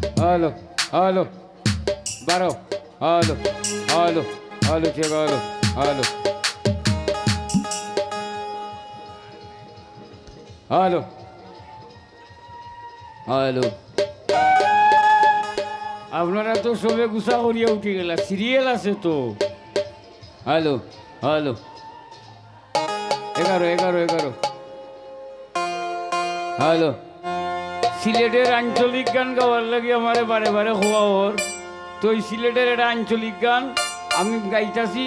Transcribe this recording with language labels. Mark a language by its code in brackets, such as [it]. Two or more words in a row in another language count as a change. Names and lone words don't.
[syl] halo, halo, baro, halo, halo, halo, check, halo, halo, halo, halo. আপনারা তো সবে গুছা করিয়া উঠে গেলা, সিরিয়াল আছে তো। হ্যালো হ্যালো, 11 হ্যালো। সিলেটের আঞ্চলিক গান গাওয়ার লাগে আমারে বারে বারে হওয়া ওর তো ওই সিলেটের একটা আঞ্চলিক গান আমি গাইতাছি।